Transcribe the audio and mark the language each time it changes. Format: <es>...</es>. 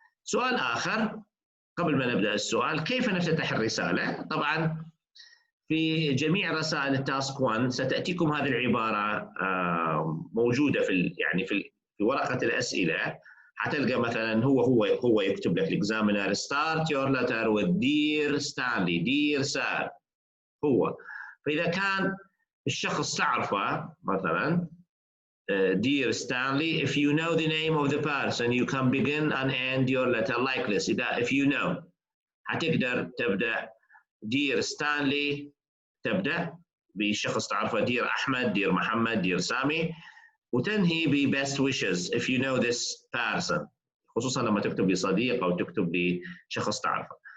<ar>سؤال آخر قبل ما نبدأ السؤال، كيف نفتتح الرسالة؟ طبعا في جميع رسائل التاسك 1 ستأتيكم هذه العبارة موجودة في ورقة الأسئلة. حتلقى مثلا هو يكتب لك الإكزامينر</ar> <en>start your letter with dear Stanley dear sir</en> <ar>هو. فإذا كان الشخص تعرفه مثلا</ar> <en>dear Stanley, if you know the name of the person you can begin and end your letter like this.</en> <ar>if you know حتقدر تبدأ dear Stanley، تبدأ بشخص تعرفه dear أحمد dear محمد dear سامي، وتنهي ب best wishes</ar> <en>if you know this person،</en> <ar>خصوصا لما تكتب لصديق أو تكتب لشخص تعرفه.</ar>